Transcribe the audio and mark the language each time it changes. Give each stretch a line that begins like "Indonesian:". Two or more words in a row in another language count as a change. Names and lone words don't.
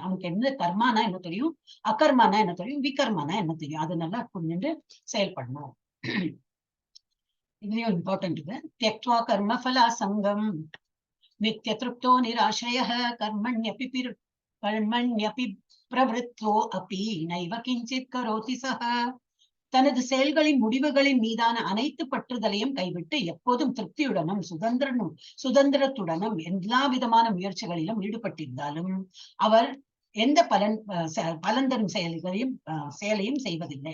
Tamil: அவனுக்கு என்ன கர்மானா என்ன தெரியும், அகர்மானா என்ன தெரியும், விகர்மானா என்ன தெரியும். அது நல்லா புரிஞ்சுட்டு செயல்படணும். இதுலயும் இம்பார்ட்டன்ட் இது.
Sanskrit: त्यक्त्वा कर्म फला सङ्गं नित्य तृप्तो निराश्रय कर्मण्यपि प्रवृत्तो अपि नैव किञ्चित् करोति सः.
Tamil: தனது செயல்களின் முடிவுகளின் மீதான அனைத்து பற்றுதலையும் கைவிட்டு எப்போதும் திருப்தியுடனும் சுதந்திரத்துடனும் எல்லா விதமான முயற்சிகளிலும் ஈடுபட்டிருந்தாலும் அவர் எந்த பலன் தரும் செயலையும் செய்வதில்லை.